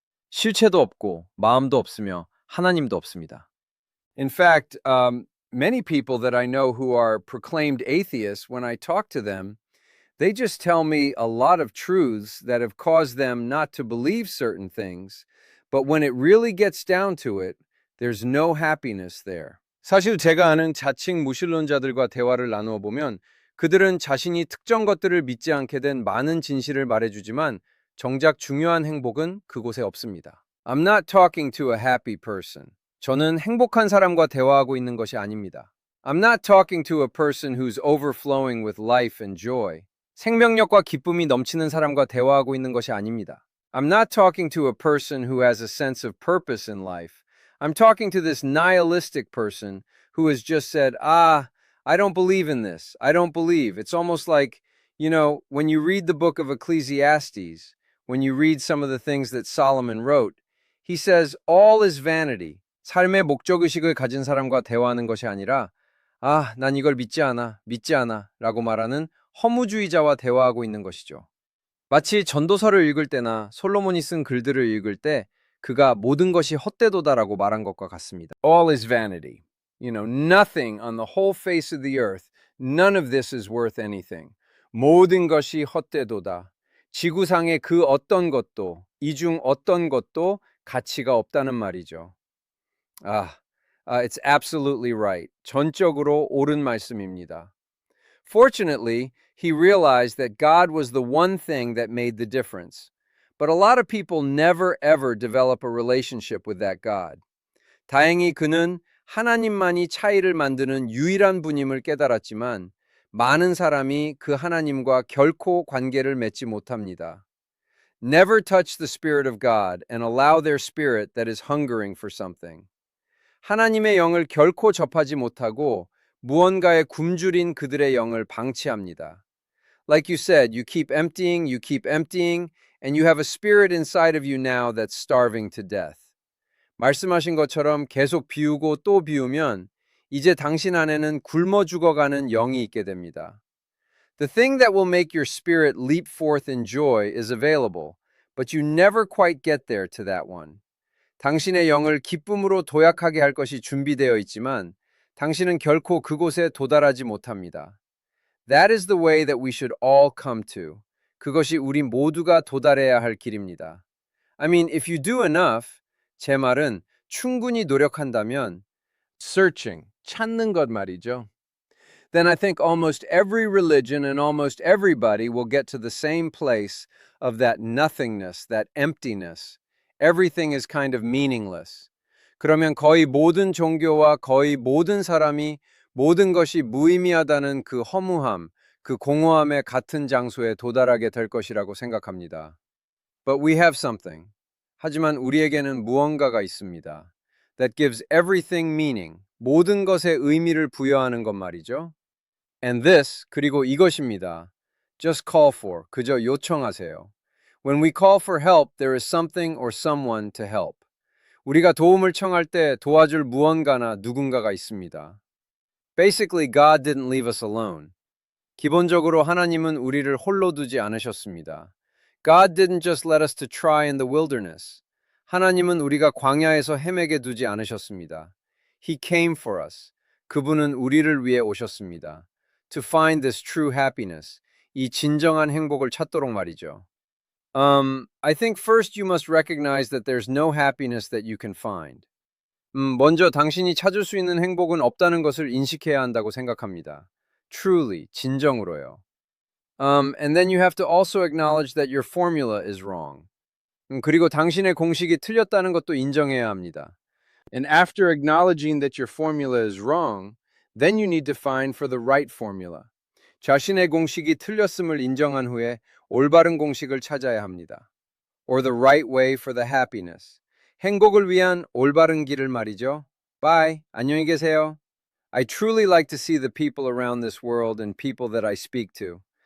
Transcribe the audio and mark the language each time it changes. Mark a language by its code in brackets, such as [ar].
[ko] 실체도 없고 마음도 없으며 하나님도 없습니다. [en] In fact, many people that I know who are proclaimed atheists, when I talk to them, They just tell me a lot of truths that have caused them not to believe certain things, but when it really gets down to it, there's no happiness there. [ko] 사실 제가 아는 자칭 무신론자들과 대화를 나누어 보면 그들은 자신이 특정 것들을 믿지 않게 된 많은 진실을 말해주지만 정작 중요한 행복은 그곳에 없습니다. [en] I'm not talking to a happy person. [ko] 저는 행복한 사람과 대화하고 있는 것이 아닙니다. [en] I'm not talking to a person who's overflowing with life and joy. [ko] 생명력과 기쁨이 넘치는 사람과 대화하고 있는 것이 아닙니다. [en] I'm not talking to a person who has a sense of purpose in life. I'm talking to this nihilistic person who has just said, I don't believe in this. I don't believe. It's almost like, when you read the book of Ecclesiastes, when you read some of the things that Solomon wrote, he says, all is vanity. [ko] 삶의 목적의식을 가진 사람과 대화하는 것이 아니라, 난 이걸 믿지 않아 라고 말하는 허무주의자와 대화하고 있는 것이죠. 마치 전도서를 읽을 때나 솔로몬이 쓴 글들을 읽을 때 그가 모든 것이 헛되도다라고 말한 것과 같습니다. [en] All is vanity. Nothing on the whole face of the earth, none of this is worth anything. [ko] 모든 것이 헛되도다. 지구상의 그 어떤 것도, 이 중 어떤 것도 가치가 없다는 말이죠. [en] It's absolutely right. [ko] 전적으로 옳은 말씀입니다. [en] Fortunately, he realized that God was the one thing that made the difference. But a lot of people never ever develop a relationship with that God. [ko] 다행히 그는 하나님만이 차이를 만드는 유일한 분임을 깨달았지만 많은 사람이 그 하나님과 결코 관계를 맺지 못합니다. [en] Never touch the Spirit of God and allow their spirit that is hungering for something. [ko] 하나님의 영을 결코 접하지 못하고 무언가에 굶주린 그들의 영을 방치합니다. [en] Like you said, you keep emptying, and you have a spirit inside of you now that's starving to death. [ko] 말씀하신 것처럼 계속 비우고 또 비우면 이제 당신 안에는 굶어 죽어가는 영이 있게 됩니다. [en] The thing that will make your spirit leap forth in joy is available, but you never quite get there to that one. [ko] 당신의 영을 기쁨으로 도약하게 할 것이 준비되어 있지만 당신은 결코 그곳에 도달하지 못합니다. [en] That is the way that we should all come to. [ko] 그것이 우리 모두가 도달해야 할 길입니다. [en] I mean, if you do enough, [ko] 제 말은 충분히 노력한다면 [en] searching, [ko] 찾는 것 말이죠. [en] Then I think almost every religion and almost everybody will get to the same place of that nothingness, that emptiness. Everything is kind of meaningless. [ko] 그러면 거의 모든 종교와 거의 모든 사람이 모든 것이 무의미하다는 그 허무함, 그 공허함의 같은 장소에 도달하게 될 것이라고 생각합니다. [en] But we have something. [ko] 하지만 우리에게는 무언가가 있습니다. [en] That gives everything meaning. [ko] 모든 것에 의미를 부여하는 것 말이죠. [en] And this, [ko] 그리고 이것입니다. [en] Just call for, [ko] 그저 요청하세요. [en] When we call for help, there is something or someone to help. [ko] 우리가 도움을 청할 때 도와줄 무언가나 누군가가 있습니다. [en] Basically, God didn't leave us alone. [ko] 기본적으로 하나님은 우리를 홀로 두지 않으셨습니다. [en] God didn't just let us to try in the wilderness. [ko] 하나님은 우리가 광야에서 헤매게 두지 않으셨습니다. [en] He came for us. [ko] 그분은 우리를 위해 오셨습니다. [en] To find this true happiness. [ko] 이 진정한 행복을 찾도록 말이죠. [en] I think first you must recognize that there's no happiness that you can find. [ko] 먼저 당신이 찾을 수 있는 행복은 없다는 것을 인식해야 한다고 생각합니다. [en] Truly, [ko] 진정으로요. [en] And then you have to also acknowledge that your formula is wrong. [ko] 그리고 당신의 공식이 틀렸다는 것도 인정해야 합니다. [en] And after acknowledging that your formula is wrong, then you need to find for the right formula. [ko] 자신의 공식이 틀렸음을 인정한 후에 올바른 공식을 찾아야 합니다. [en] Or the right way for the happiness. [ko] 행복을 위한 올바른 길을 말이죠. [en] Bye. [ko] 안녕히 계세요. [en] I truly like to see the people around this world and people that I speak to.